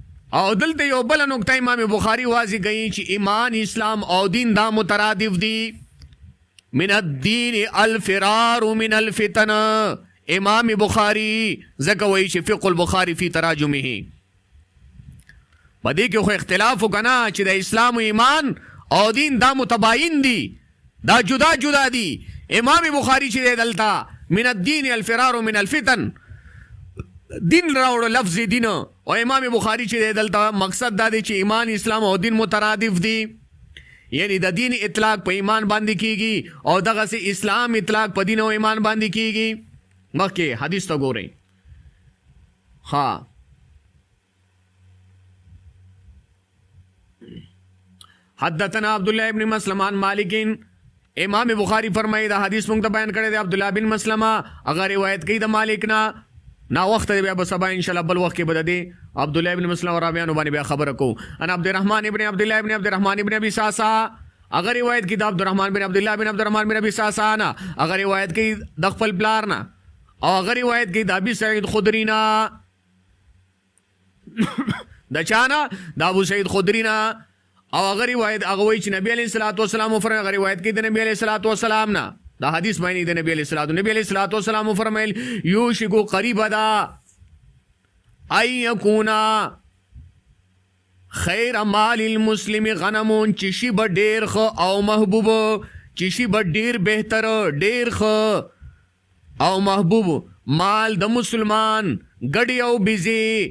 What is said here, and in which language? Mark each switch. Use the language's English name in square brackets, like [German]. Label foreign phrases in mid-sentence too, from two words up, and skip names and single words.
[Pashto] او دلته یو بل نقطه امام بخاری واضح کوي چې ایمان اسلام او دین دا مترادف دي. [Arabic] من الدین الفرار من الفتن. [Pashto] امام بخاری ځکه وایي چې [Arabic] فقه البخاری فی تراجمه. [Pashto] په دې کې خو اختلاف وکنا چې د اسلام و ایمان او دین دا متباین دي، دا جدا جدا دي. امام بخاری چې دلته [Arabic] من الدین الفرار من الفتن [Pashto] دین راوړو لفظ دین، او امام بخاری چې دلته مقصد دا دی چې ایمان اسلام او دین مترادف دي، یعنی د دین اطلاق په ایمان باندې کیږي او دغه سي اسلام اطلاق په دین او ایمان باندې کیږي. مخکې حدیث ته ګورئ. [Arabic] ها حدثنا عبد الله ابن مسلمه عن مالک. [Pashto] امام بخاری فرمایي دا حدیث موږ ته بیان کړی دی عبد الله بن مسلمه، هغه روایت کوي د مالک نه. نا وخت دی بیا به سبا [Arabic] ان شاء الله [Pashto] بل وخت کې بده دی عبد الله ابن مسلمه راویانو باندې بیا خبره کو. [Arabic] ان عبد الرحمن ابن عبد الله ابن عبد الرحمن ابن ابي ساسا، [Pashto] هغه روایت کوي د عبد الرحمن بن عبد الله بن عبد الرحمن بن ابي ساسا نه، هغه روایت کوي د خپل پلار نه، او هغه روایت کوي د ابي سعید خدری نه. د چانه د ابو سعید خدری نه. او هغه روایت هغه وایي چې نبی [Arabic] علیه الصلاۃ والسلام [Pashto] فرمایي، هغه روایت کوي د نبی [Arabic] علیه الصلاۃ والسلام [Pashto] نه. دا حدیث معنی د نبی [Arabic] علیه الصلاۃ والسلام [Pashto] فرمایل [Arabic] یوشکو قریب دا ای یکونا خیر مال المسلم غنمون، [Pashto] چې شي به ډیر ښه او محبوب، چې شي به ډیر بهتر ډیر ښه او محبوب مال د مسلمان ګډي او بيزي.